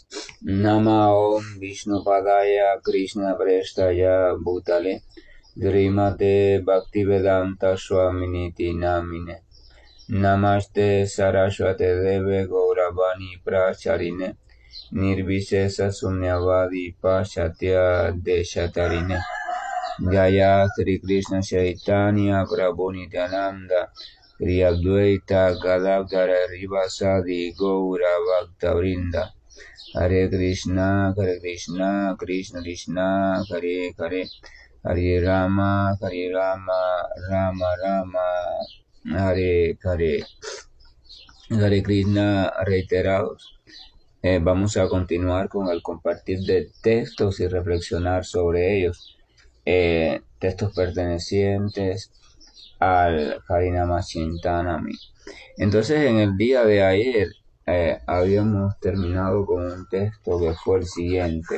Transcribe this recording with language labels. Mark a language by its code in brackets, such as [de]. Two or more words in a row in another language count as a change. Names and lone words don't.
[sa] Nama Om Vishnu Padaya Krishna Prestaya Bhutale Srimate Bhaktivedanta Swaminiti Namine Namaste Saraswate Deve Gauravani Pracharine Nirvisesa Sunyavadi Pachatya Deshatarine Jaya Sri Krishna Chaitanya Prabhu Nityananda Sri Advaita Gadadhara Rivasadi Gaura Bhakta Vrinda Hare Krishna, Krishna Krishna, Hare Hare, Hare Rama, Rama Rama, Hare Hare, Hare Krishna reiterados. [es] Vamos a continuar con el compartir de textos y reflexionar sobre ellos. Textos pertenecientes al Harinama Chintanami. Entonces, en el día de ayer habíamos terminado con un texto que fue el siguiente.